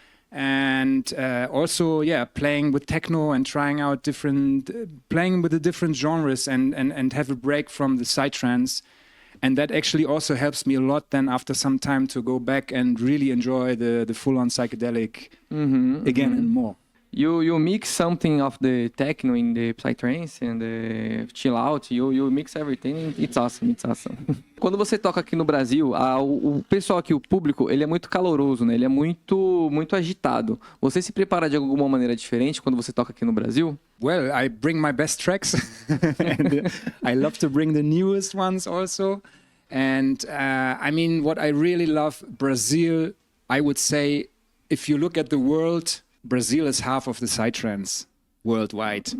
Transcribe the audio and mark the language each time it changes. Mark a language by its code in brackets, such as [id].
[en] And also, playing with techno and trying out playing with the different genres and have a break from the psytrance. And that actually also helps me a lot then after some time to go back and really enjoy the full-on psychedelic again and more. You mix something of the techno in the psytrance and the chill out. You mix everything. It's awesome. It's awesome. [pt] Quando você toca aqui no Brasil, o pessoal aqui, o público, ele é muito caloroso, né? Ele é muito agitado. Você se prepara de alguma maneira diferente quando você toca aqui no Brasil? [en] Well, I bring my best tracks, and I love to bring the newest ones also. And I mean, what I really love, Brazil, I would say, if you look at the world, Brazil is half of the psytrance worldwide.